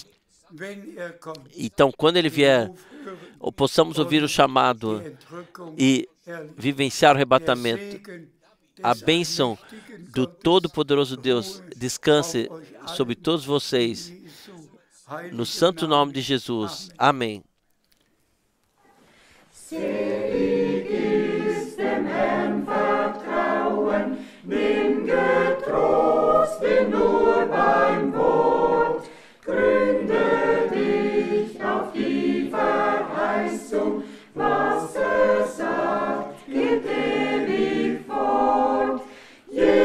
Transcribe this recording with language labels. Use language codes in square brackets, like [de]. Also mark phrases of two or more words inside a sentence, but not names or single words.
[pt] Então, quando Ele vier, possamos ouvir o chamado e vivenciar o arrebatamento. A bênção do Todo-Poderoso Deus descanse sobre todos vocês, no santo nome de Jesus. Amém. [de] Selig ist dem Herrn vertrauen, nimm getrost ihn nur beim Wort, gründe dich auf die Verheißung, was sagt, geht ewig fort.